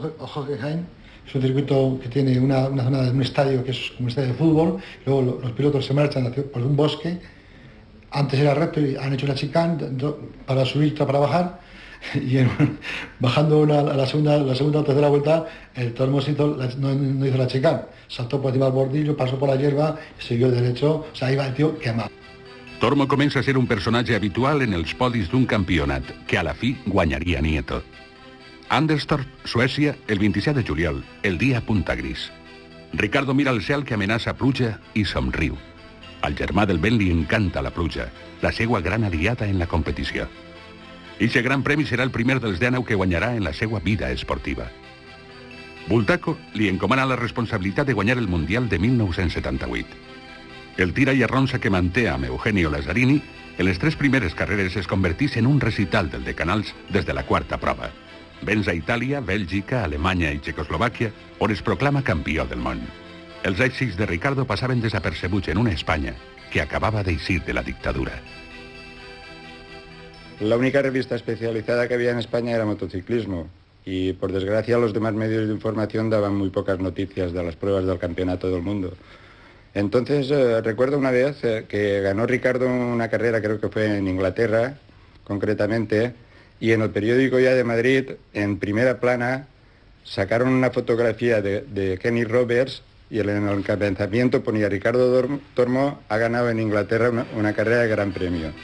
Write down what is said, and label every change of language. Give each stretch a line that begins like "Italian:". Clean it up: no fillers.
Spanish: Hockenheim es un circuito que tiene una zona de un estadio que es como un estadio de fútbol, luego los pilotos se marchan por un bosque, antes era recto y han hecho una chicane para subir, para bajar, y bajando la segunda o tercera vuelta, el Tormo no hizo la chicane, saltó por encima del bordillo, pasó por la hierba y siguió derecho, o sea, iba el tío quemado.
Catalan: Tormo comença a ser un personatge habitual en els podis d'un campionat, que a la fi guanyaria Nieto. Anderstorp, Suècia, el 27 de juliol, el dia punta gris. Ricardo mira el cel que amenaça pluja i somriu. Al germà del vent li encanta la pluja, la seua gran aliada en la competició. Eixe gran premi serà el primer dels 19 que guanyarà en la seua vida esportiva. Bultaco li encomana la responsabilitat de guanyar el Mundial de 1978. El tira i arronsa que manté amb Eugenio Lazzarini en les 3 primeres carreres es convertís en un recital del de Canals des de la 4ª prova. Venç a Itàlia, Bèlgica, Alemanya i Txecoslovàquia, on es proclama campió del món. Els èxits de Ricardo passaven desapercebuts en una Espanya que acabava d'eixir de la dictadura.
Spanish: La única revista especializada que había en España era motociclismo y por desgracia los demás medios de información daban muy pocas noticias de las pruebas del campeonato del mundo. Entonces recuerdo una vez que ganó Ricardo una carrera, creo que fue en Inglaterra concretamente, y en el periódico ya de Madrid, en primera plana, sacaron una fotografía de Kenny Roberts y en el encabezamiento ponía Ricardo Tormo ha ganado en Inglaterra una carrera de gran premio.